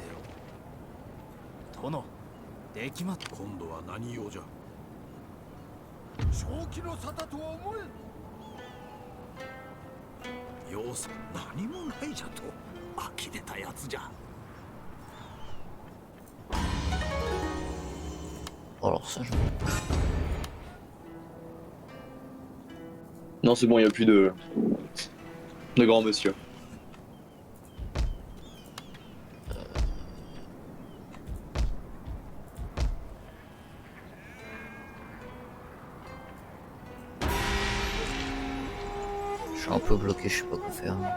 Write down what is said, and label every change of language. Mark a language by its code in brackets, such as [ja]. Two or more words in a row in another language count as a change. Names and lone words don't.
[ja] 殿、できまっ。今度は何用じゃ。正気の沙汰とは思えん。様子何もないじゃと。呆れたやつじゃ。 [fr] Alors ça, Non, c'est bon, y a plus de grand monsieur. je suis un peu bloqué, je sais pas quoi faire.